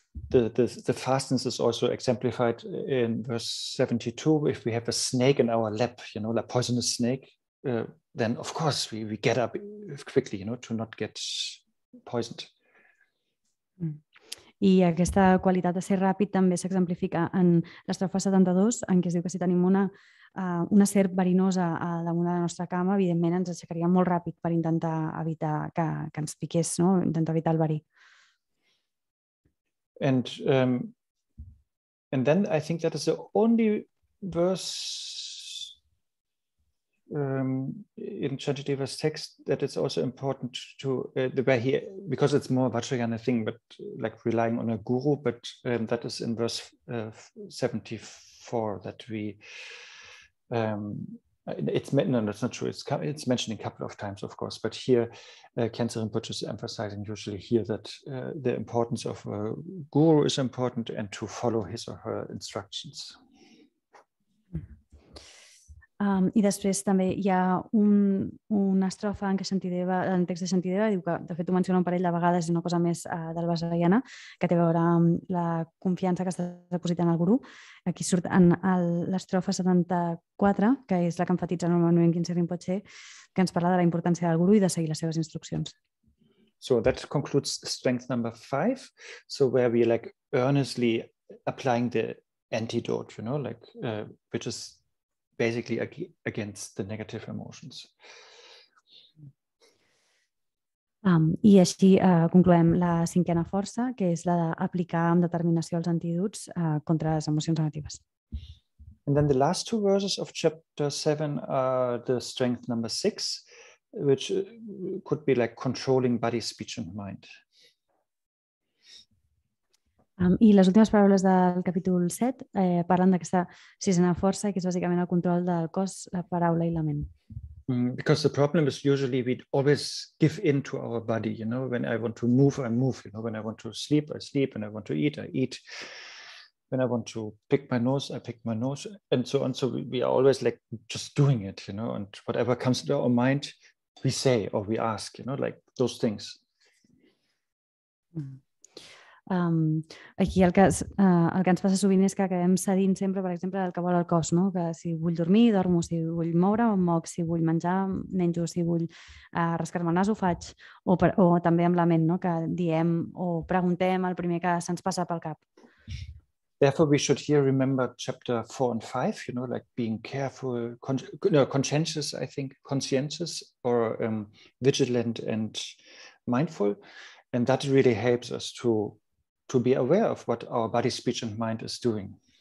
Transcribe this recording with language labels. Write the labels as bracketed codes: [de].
[en] The fastness is also exemplified in verse 72. If we have a snake in our lap, like poisonous snake, then of course we get up quickly, to not get poisoned. [ca] I aquesta qualitat de ser ràpid també s'exemplifica en l'estrofa 72, en què es diu que si tenim una serp verinosa damunt de la nostra cama, evidentment ens aixecaríem molt ràpid per intentar evitar que ens piqués, intentar evitar el verí. [en] And then I think that is the only verse in in Shantideva's text that it's also important to the way he, because it's more Vajrayana thing, but like relying on a guru, but that is in verse 74 that we, no, that's not true. It's mentioned a couple of times, of course, but here Khyentse Rinpoche is emphasizing usually here that the importance of a guru is important and to follow his or her instructions. [ca] I després també hi ha una estrofa en què Shantideva, en el text de Shantideva, diu que de fet ho menciona un parell de vegades, és una cosa més del Vajrayana, que té a veure amb la confiança que estàs depositant al guru. Aquí surt en l'estrofa 74, que és la que enfatitza normalment Khyentse Rinpoche, que ens parla de la importància del guru i de seguir les seves instruccions. [en] So that concludes strength number 5. So where we like earnestly applying the antidote, like which is basically against the negative emotions. [ca] I així concloem la cinquena força, que és la d'aplicar amb determinació els antídots contra les emocions negatives. [en] And then the last two verses of chapter 7 are the strength number 6, which could be like controlling body, speech and mind. [ca] I les últimes paraules del capítol 7 parlen d'aquesta sisena força, que és bàsicament el control del cos, la paraula i la ment. [en] Because the problem is usually we always give in to our body, when I want to move, I move, when I want to sleep, I sleep, when I want to eat, I eat. When I want to pick my nose, I pick my nose, and so on. So we are always like just doing it, and whatever comes to our mind, we say or we ask, like those things. [ca] Aquí el que ens passa sovint és que acabem cedint sempre, per exemple, el que vol el cos, que si vull dormir, dormo, si vull moure, em moc, si vull menjar, menjo, si vull rascar-me el nas, ho faig, o també amb la ment, que diem o preguntem el primer que se'ns passa pel cap. [en] Therefore, we should here remember chapter 4 and 5, like being careful, conscientious, I think, conscientious or vigilant and mindful. And that really helps us to be aware of what our body, speech and mind is doing.